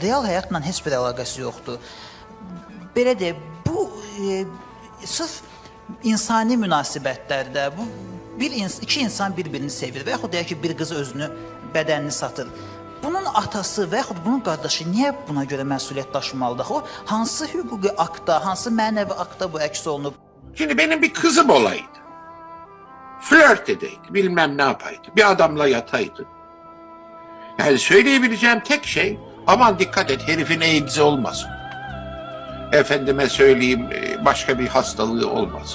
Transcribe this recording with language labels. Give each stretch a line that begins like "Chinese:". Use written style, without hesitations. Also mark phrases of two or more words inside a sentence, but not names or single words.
Azerbaijani: Real həyatla heç bir əlaqəsi yoxdur. Belə deyək, bu sırf insani münasibətlərdə bu iki insan bir-birini sevir və yaxud deyək ki, bir qız özünü, bədənini satır. Bunun atası və yaxud bunun qardaşı niyə buna görə məsuliyyət daşımalıdır? O hansı hüquqi aktda, hansı mənəvi aktda bu əks olunub?
Turkish: Şimdi benim bir kızım olaydı. Flört edeydi, bilmem ne yapaydı. Bir adamla yataydı. Yani söyleyebileceğim tek şey, aman dikkat et herifin AIDS olmasın. Efendime söyleyeyim başka bir hastalığı olmasın.